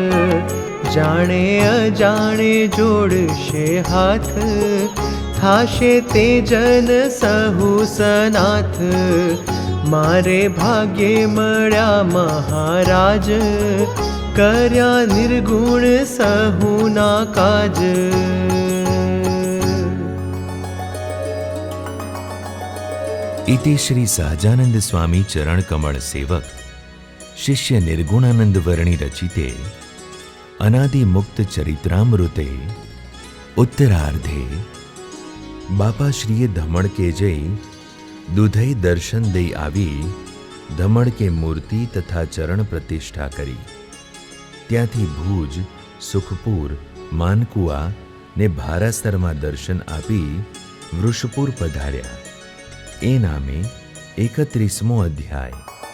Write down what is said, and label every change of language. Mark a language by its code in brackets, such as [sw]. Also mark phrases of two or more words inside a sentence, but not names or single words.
[gu] જાણે અજાણે જોડશે હાથ, થાશે તે જન સહુ સનાથ. મારે ભાગ્યે મળ્યા મહારાજ, કર્યા નિર્ગુણ સહુના કાજ. [sa] इति श्री सहजानंद स्वामी चरण कमल सेवक शिष्य निर्गुणानंद वर्णि रचिते अनादि मुक्त चरित्रामृते उत्तरार्धे [gu] બાપાશ્રીએ ધમણ કે જય દૂધઈ દર્શન દઈ આવી ધમણ કે મૂર્તિ તથા ચરણ પ્રતિષ્ઠા કરી. ત્યાંથી ભુજ, સુખપુર, માનકુવા ને ભારાસરમાં દર્શન આપી વૃષપુર પધાર્યા. એ નામે 31મો અધ્યાય.